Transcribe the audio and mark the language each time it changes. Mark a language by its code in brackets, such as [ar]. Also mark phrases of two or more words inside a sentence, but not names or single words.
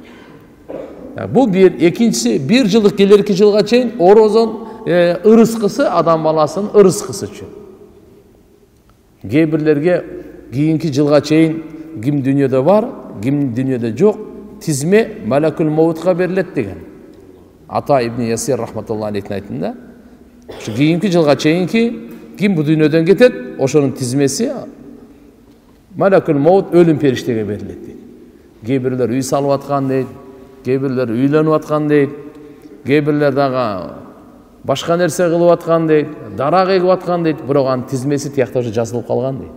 [ky] Бул бир, экинчиси 1 жылдык келерки жылга чейин орозон ырыскысы адам баласынын ырыскысы үчүн. Кээ-бирлерге кийинки жылга чейин ким дүйнөдө бар, ким дүйнөдө жок, тизме Малакул Маутка берилет деген. Ата ибн Ясир [ar] رحمة الله عليه [ky] айтында, ушу кийинки жылга чейинки ким бу дүйнөдөн кетет, ошонун тизмеси Малакул Маут өлүм периштеге берилет дейт. Кээ-бирлер үй салып аткан дейт, кээ-бирлер үйлөнүп аткан дейт, кээ-бирлер дагы башка нерсе кылып аткан дейт, дарак эгип аткан дейт, бирок анын тизмеси тиякта уже жазылып калган дейт.